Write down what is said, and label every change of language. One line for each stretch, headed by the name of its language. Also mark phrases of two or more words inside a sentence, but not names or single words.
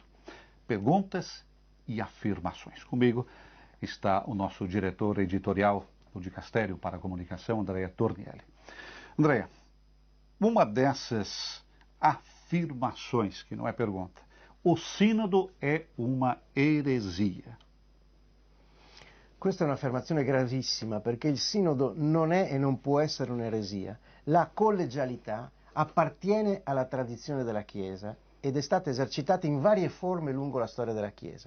Portuguese: Perguntas e afirmações. Comigo está o nosso diretor editorial do Dicastério para a Comunicação, Andréa Tornielli. Andréa, uma dessas afirmações, que não é pergunta, o sínodo
Italian: è una eresia. Questa è un'affermazione gravissima, perché il sinodo non è e non può essere un'eresia. La collegialità appartiene alla tradizione della Chiesa ed è stata esercitata in varie forme lungo la storia della Chiesa.